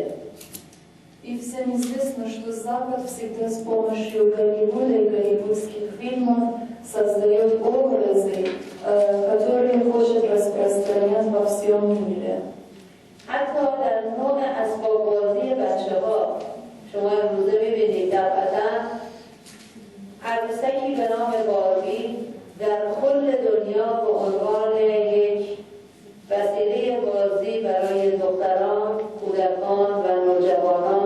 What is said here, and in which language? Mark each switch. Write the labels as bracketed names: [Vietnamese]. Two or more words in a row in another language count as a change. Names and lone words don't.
[Russian] И всем известно, что Запад всегда с помощью Голливуда и голливудских фильмов создает образы, которые хочет распространять во всем мире. [Persian] حتی در نوع اسباب بازی بچه‌ها شما امروزه می‌بینید در وطن عروسکی به نام باربی در کل دنیا به عنوان یک وسیله بازی برای دختران، کودکان و نوجوانان